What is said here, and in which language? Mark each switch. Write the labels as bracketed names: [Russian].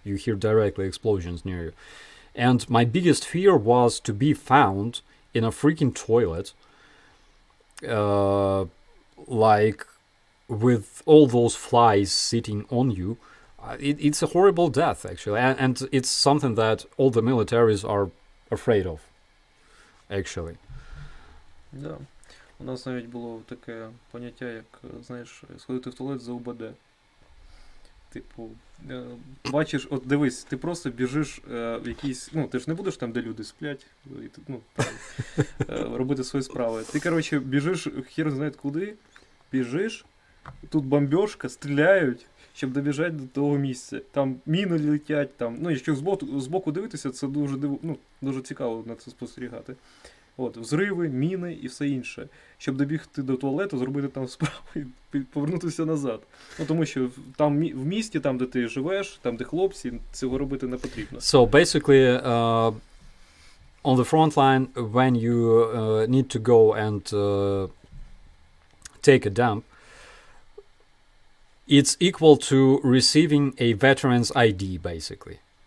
[English] You hear directly explosions near you. And my biggest fear was to be found in a freaking toilet, like with all those flies sitting on you. It's a horrible death, actually, and it's something that all the militaries are afraid of, actually. [Ukrainian] Да. У нас навіть було таке поняття, як, знаєш, сходити в туалет за УБД. Типу, бачиш, от дивись, ти просто біжиш в якийсь, ну, ти ж не будеш там, де люди сплять, і, ну, там, робити свої справи. Ти, коротше, біжиш, хер знає куди, біжиш, тут бомбьошка, стріляють, щоб добіжати до того місця. Там міни летять, там, ну, якщо збоку дивитися, це дуже, дуже цікаво на це спостерігати. От, взриви, міни і все інше. Щоб добігти до туалету, зробити там справу і повернутися назад. Ну, тому що там в місті, там, де ти живеш, там, де хлопці, цього робити не потрібно. [English] So basically, on the front line, when you need to go and take a dump, it's equal to receiving a veteran's ID, basically.